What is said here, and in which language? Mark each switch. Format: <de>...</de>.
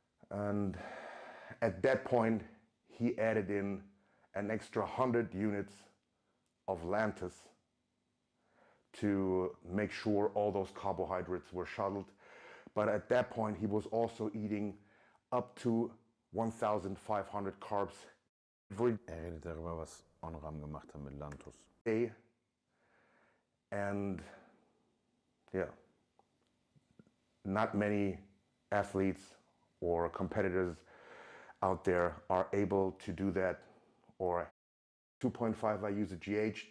<en>And at that point, he added in an extra 100 units of Lantus to make sure all those carbohydrates were shuttled. But at that point, he was also eating up to 1,500 carbs every</en> <de>redet darüber, was Onram gemacht hat mit Lantus.</de> <en>day. And yeah, not many athletes or competitors out there are able to do that, or 2.5 IUs of GH.</en>